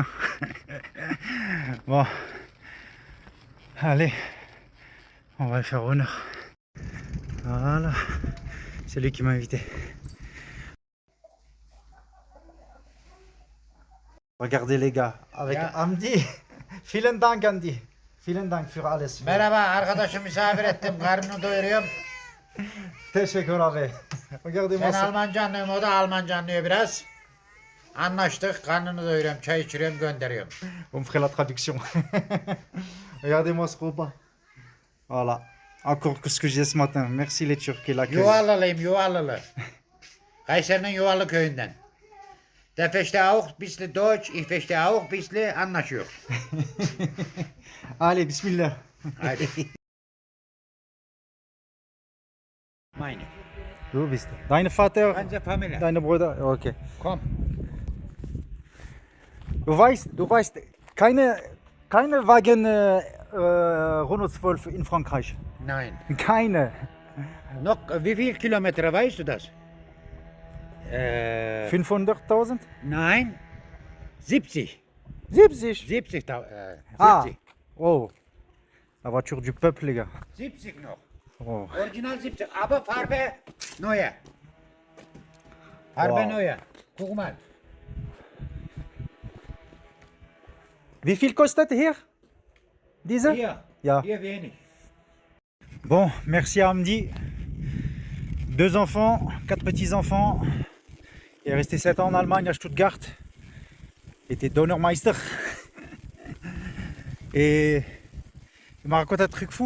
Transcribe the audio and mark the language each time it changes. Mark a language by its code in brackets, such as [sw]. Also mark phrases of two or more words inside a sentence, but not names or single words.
[fr] Bon, allez, on va le faire honneur. Voilà, c'est lui qui m'a invité. Regardez les gars, avec Hamdi. [de] Vielen Dank Hamdi. Vielen Dank für alles. [tr] Merhaba arkadaşım, misafir ettim, karnını doyuruyorum. Teşekkür abi. [fr] Regardez-moi Ben ça. [tr] Almanca anlıyorum, o da Almanca anlıyor biraz. Anlaştık, karnını doyuruyorum, çay içiriyorum, gönderiyorum. [fr] On me ferait la traduction. Regardez-moi ce repas. Voilà. Encore que ce que j'ai ce matin. Merci les Turcs et l'accueil. [tr] Yuvallılıyım, Yuvallılı. Kayseri'nin Yuvallı köyünden. [de] Der versteht auch ein bisschen Deutsch, ich verstehe auch ein bisschen, [tr] anlaşıyor. [fr] Allez, bismillah. [tr] Haydi. [de] Meine. Du bist. Deine Vater, Ganze Familie. deine Brüder. Okay. Komm. Du weißt, keine Wagen Renault 12 in Frankreich. Nein. Keine. Noch, wie viel Kilometer weißt du das? 500.000? Nein. 70. 70. 70. 70. Ah. Oh. [fr] La voiture du peuple, les gars. [de] 70 noch. Oh. Original 70, aber Farbe neue. Farbe Wow. neue. Guck mal. Wie viel kostet hier? Diese? Hier. Ja. Hier wenig. [fr] Bon, merci à Hamdi. 2 enfants, 4 petits-enfants. Il est resté 7 ans en Allemagne, à Stuttgart. Il était Donnermeister. Et il m'a raconté un truc fou.